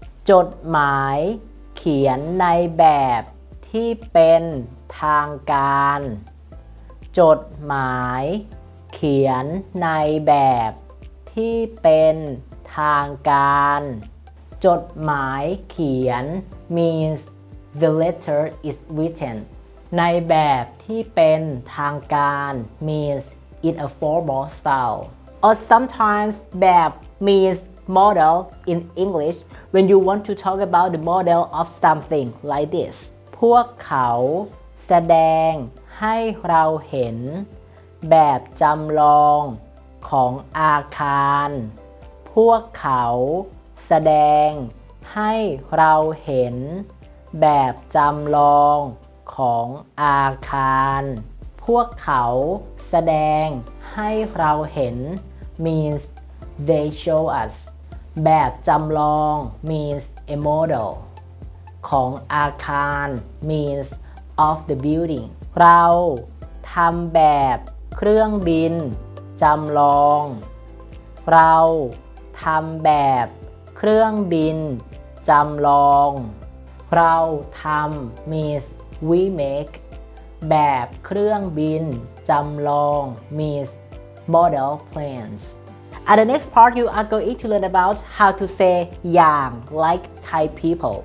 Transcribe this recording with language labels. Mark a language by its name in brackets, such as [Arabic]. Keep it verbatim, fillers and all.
[Thai] จดหมายเขียนในแบบที่เป็นทางการ จดหมายเขียนในแบบที่เป็นทางการ จดหมายเขียน [English] means the letter is written. [Thai] ในแบบที่เป็นทางการ [English] means in a formal style. Or sometimes แบบ means model in English when you want to talk about the model of something like this. [Thai] พวกเขาแสดงให้เราเห็นแบบจำลองของอาคาร พวกเขาแสดงให้เราเห็นแบบจำลองของอาคาร พวกเขาแสดงให้เราเห็น [English] means they show us. [Thai] แบบจำลอง [English] means a model. [Thai] ของอาคาร [English] means of the building. [Thai] เราทำแบบเครื่องบินจำลอง เราทำแบบเครื่องบินจำลอง เราทำ [English] means we make. [Thai] แบบเครื่องบินจำลอง [English] means model planes. At the next part, you are going to learn about how to say อย่าง like Thai people.